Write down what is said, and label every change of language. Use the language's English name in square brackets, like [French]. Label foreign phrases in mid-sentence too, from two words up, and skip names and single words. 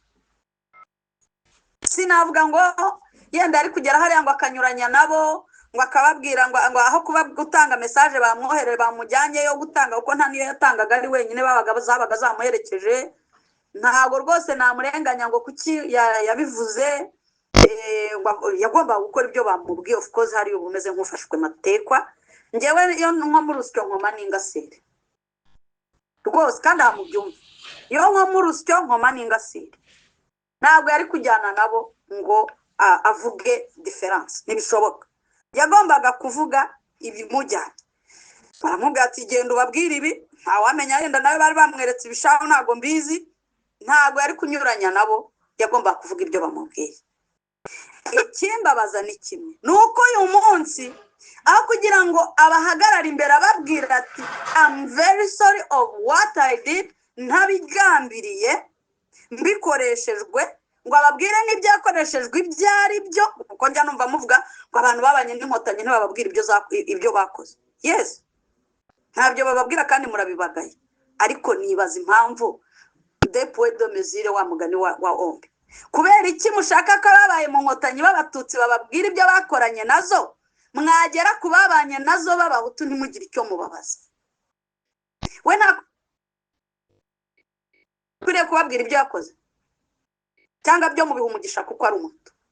[Kinyarwanda] Sinavuga ngo yenda ari kugera hariya ngo akanyuranya nabo, ngo akababwira ngo aho kuba gutanga message bamwoherere bamujyanye yo gutanga, kuko nta niyo yatangaga ari wenyine, babaga zamuherekeje. Ntabwo rwose namurenganya ngo kuki yabivuze, yagomba gukora ibyo bamubwiye. [English] Of course [Kinyarwanda] hari ubumeze nk'ufashwe matekwa. Ngewe iyo nko mu rusyo nkoma n'ingasire rwose, kandi amubyumva. Iyo nko mu rusyo nkoma n'ingasire, ntabwo yari kujyana nabo ngo avuge difference, ntibishoboka. Yagombaga kuvuga ibimujyanye. Baramubwira ati genda ubabwire ibi, ntawamenya yenda nawe bari bamweretse ibishaho, ntabwo mbizi. Ntabwo yari kunyuranya nabo, yagomba kuvuga ibyo bamubwiye. Ikimbabaza ni kimwe, nuko uyu munsi aho kugira ngo abahagarara imbere ababwira ati [English] I'm very sorry of what I did, [Kinyarwanda] ntabigambiriye mbikoreshejwe, ngo ababwire n'ibyakoreshejwe ibyo ari byo, kuko njya numva muvuga ngo abantu babanye n'inkotanyi ntibababwira ibyo bakoze. Yes, ntabyo bababwira kandi murabibagaye, ariko nibaza impamvu [French] depuis de mesure [Kinyarwanda] wa mugani wa ombi. Kubera iki mushaka ko babaye mu nkotanyi b'abatutsi bababwira ibyo bakoranye nazo, mwagera kubabanye nazo b'abahutu ntimugire icyo mubabaza? We nta kwiriye kubabwira ibyo yakoze cyangwa byo mubiha umugisha kuko ari umuhutu?